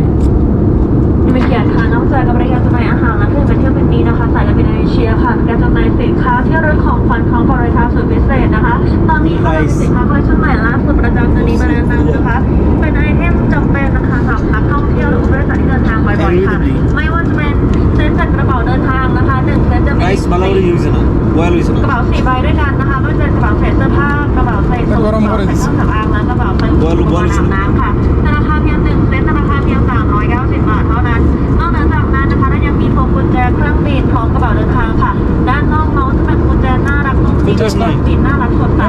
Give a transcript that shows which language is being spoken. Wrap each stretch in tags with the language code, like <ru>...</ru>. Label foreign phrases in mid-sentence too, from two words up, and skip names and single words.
<th>เป็นเกียรติค่ะนอกจากกับบริการจำหน่ายอาหารและเครื่องดื่มเที่ยวบินนี้นะคะสายการบินแอร์เอเชียค่ะการจำหน่ายสินค้าที่ระลึกของขวัญพร้อมบริการสุดพิเศษนะคะตอนนี้ค่ะเรามีสินค้าคอลเลคชั่นใหม่ล่าสุดประจำเดือนนี้มาแนะนำนะคะเป็นไอเทมจำเป็นนะคะสำหรับนักท่องเที่ยวหรือผู้โดยสารที่เดินทางบ่อยๆค่ะไม่ว่าจะเป็นเซ็ตจัดกระเป๋าเดินทางนะคะ1เซ็ตจะมี</th> <hi>Rice वाला वाली यूज़ है ना, वो वाला यूज़ है</hi> <th>กระ</th> <hi>ना।</hi> <th>เป๋า4ใบด้วยกันนะคะไม่ว่าจะเป็นกระเป๋าใส่เสื้อผ้ากระเป๋าใส่สูทกระเป๋าใส่เครื่องสำอางและกระเป๋าใส่อุปกรณ์อาบน้ำค่ะราคาเพียง1เซ็ตราคาเพียง390 บาทเท่านั้นนอกจากนั้นนะคะและยัง มีพวงกุญแจเครื่องบินพร้อมกระเป๋าเดินทางค่ะด้านนอกน้องจะเป็นกุญแจน่ารักนุ่มนิ่มกล่องปิดน่ารักสดใส</th>